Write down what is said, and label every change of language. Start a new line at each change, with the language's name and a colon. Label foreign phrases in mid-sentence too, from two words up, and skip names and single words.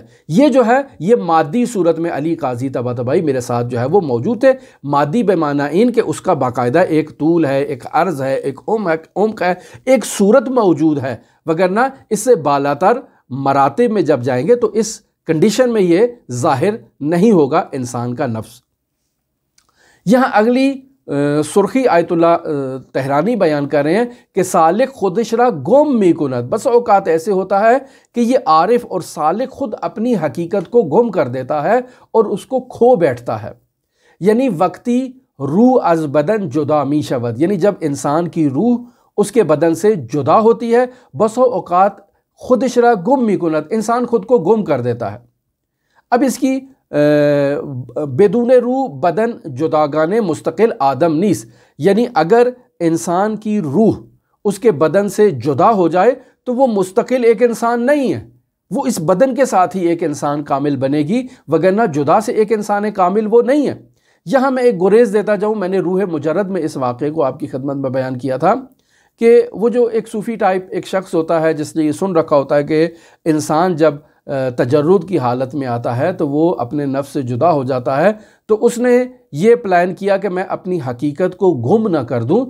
Urdu: یہ جو ہے یہ مادی صورت میں علی قاضی طباطبائی میرے ساتھ جو ہے وہ موجود تھے، مادی بمعنی ان کہ اس کا باقاعدہ ایک طول ہے، ایک عرض ہے، ایک عمق ہے، ایک صورت موجود ہے، وگرنہ اس سے بالاتر مراتب میں جب جائیں گے تو اس کنڈیشن میں یہ ظاہر نہیں ہوگا انسان کا نفس۔ یہاں اگلی سرخی آیت اللہ طحرانی بیان کر رہے ہیں کہ
Persian: سالک خودش را گم می کند۔
Urdu: بس اوقات ایسے ہوتا ہے کہ یہ عارف اور سالک خود اپنی حقیقت کو گم کر دیتا ہے اور اس کو کھو بیٹھتا ہے، یعنی
Persian: وقتی روح از بدن جدا می شود،
Urdu: یعنی جب انسان کی روح اس کے بدن سے جدا ہوتی ہے، بس اوقات
Persian: خودش را گم می کند،
Urdu: انسان خود کو گم کر دیتا ہے۔ اب اس کی
Persian: بدون روح بدن جداگانے مستقل آدم نیس،
Urdu: یعنی اگر انسان کی روح اس کے بدن سے جدا ہو جائے تو وہ مستقل ایک انسان نہیں ہے، وہ اس بدن کے ساتھ ہی ایک انسان کامل بنے گی، وگرنہ جدا سے ایک انسان کامل وہ نہیں ہے۔ یہاں میں ایک گریز دیتا جاؤں، میں نے روح مجرد میں اس واقعے کو آپ کی خدمت میں بیان کیا تھا کہ وہ جو ایک صوفی ٹائپ ایک شخص ہوتا ہے جس نے یہ سن رکھا ہوتا ہے کہ انسان جب تجرد کی حالت میں آتا ہے تو وہ اپنے نفس سے جدا ہو جاتا ہے، تو اس نے یہ پلان کیا کہ میں اپنی حقیقت کو گم نہ کر دوں۔